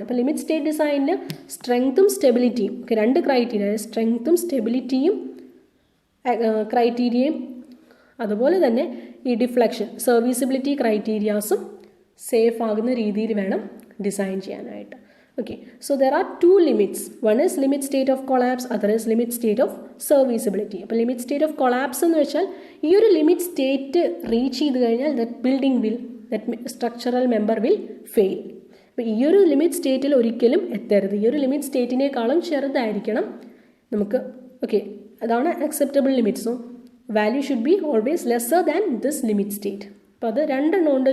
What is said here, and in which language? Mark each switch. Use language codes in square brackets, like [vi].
[ml] അപ്പോൾ limit state ഡിസൈനിൽ സ്ട്രെങ്ത്തും സ്റ്റെബിലിറ്റിയും, okay, രണ്ട് ക്രൈറ്റീരിയ, സ്ട്രെങ്ത്തും സ്റ്റെബിലിറ്റിയും ക്രൈറ്റീരിയയും, അതുപോലെ തന്നെ ഈ ഡിഫ്ലക്ഷൻ സർവീസിബിലിറ്റി ക്രൈറ്റീരിയാസും സേഫ് ആകുന്ന രീതിയിൽ വേണം ഡിസൈൻ ചെയ്യാനായിട്ട്. [en] Okay, so there are two limits. One is limit state of collapse, other is limit state of serviceability. [ml] അപ്പോൾ limit state of collapse എന്ന് വെച്ചാൽ ഈ ഒരു ലിമിറ്റ് സ്റ്റേറ്റ് റീച്ച് ചെയ്ത് കഴിഞ്ഞാൽ [en] that structural member will fail. [ml] അപ്പോൾ ഈ ഒരു ലിമിറ്റ് സ്റ്റേറ്റിൽ ഒരിക്കലും എത്തരുത്, ഈ ഒരു ലിമിറ്റ് സ്റ്റേറ്റിനേക്കാളും ചെറുതായിരിക്കണം നമുക്ക്. ഓക്കെ, അതാണ് acceptable limit. [en] So value should be always lesser than this limit state. [ml] അപ്പോൾ അത് രണ്ടെണ്ണം ഉണ്ട്.